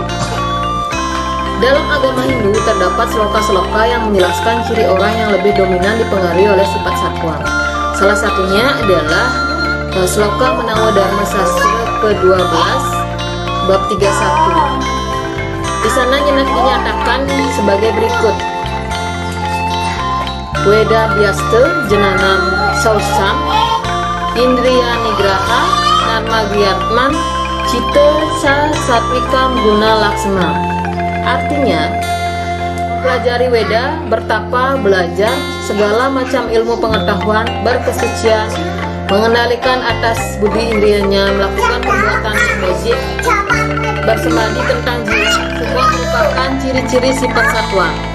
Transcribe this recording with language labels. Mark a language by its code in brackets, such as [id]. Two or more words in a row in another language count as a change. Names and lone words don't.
[id] Dalam agama Hindu terdapat sloka-sloka yang menjelaskan ciri orang yang lebih dominan dipengaruhi oleh sifat satwam. Salah satunya adalah sloka Menawa Dharma Sastra ke-12 bab 31. Di sana dinyatakan sebagai berikut. [sa] वेदाभ्यासं ज्ञानं शौचम् इन्द्रियनिग्रहः धर्मक्रियात्मचिन्ता च सात्त्विकं गुणलक्षणम्. [id] Artinya, pelajari Weda, bertapa, belajar segala macam ilmu pengetahuan, berkesucian, mengendalikan atas budi indrianya, melakukan perbuatan yang wajib, bersemadi tentang jiwa, semua merupakan ciri-ciri sifat satwa.